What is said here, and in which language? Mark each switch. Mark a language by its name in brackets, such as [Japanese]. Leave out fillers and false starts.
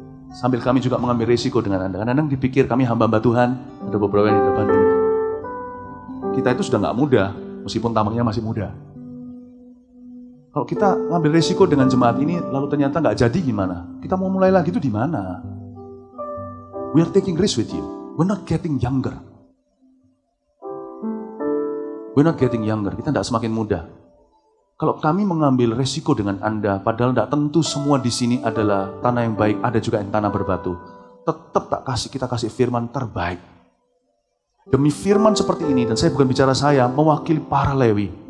[Indonesian] Sambil kami juga mengambil risiko dengan Anda. Kadang-kadang dipikir kami hamba-hamba Tuhan. Ada beberapa yang di depan ini. Kita itu sudah gak muda. Meskipun tampaknya masih muda. Kalau kita ngambil risiko dengan jemaat ini, lalu ternyata gak jadi gimana? Kita mau mulai lagi itu di mana? [English] We are taking risk with you. We're not getting younger. We're not getting younger. [Indonesian] Kita tidak semakin muda. Kalau kami mengambil resiko dengan Anda, padahal tidak tentu semua di sini adalah tanah yang baik, ada juga yang tanah berbatu. Tetap kita kasih firman terbaik. Demi firman seperti ini, dan saya bukan bicara saya, mewakili para Lewi.